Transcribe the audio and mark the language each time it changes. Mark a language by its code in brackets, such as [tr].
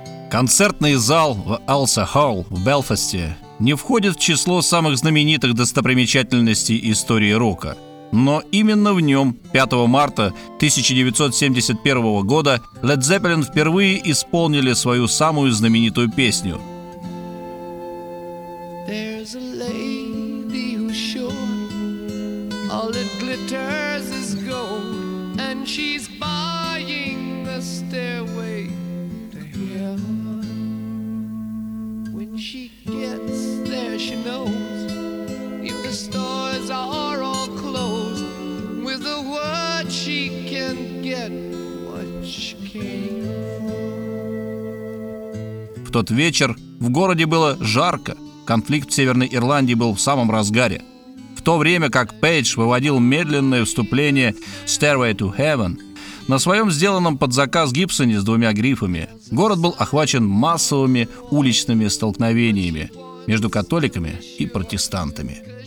[ru] Концертный зал в Alsa Hall в Белфасте не входит в число самых знаменитых достопримечательностей истории рока. Но именно в нем, 5 марта 1971 года, Led Zeppelin впервые исполнили свою самую знаменитую песню. [en] There's a lady who's sure all it glitters is gold, and she's buying the stairway to heaven. When she gets there, she knows if the stores are all closed, with a word she can get what she came for. [ru] В тот вечер в городе было жарко. Конфликт в Северной Ирландии был в самом разгаре. В то время как Пейдж выводил медленное вступление «Stairway to Heaven» на своем сделанном под заказ Гибсоне с двумя грифами, город был охвачен массовыми уличными столкновениями между католиками и протестантами.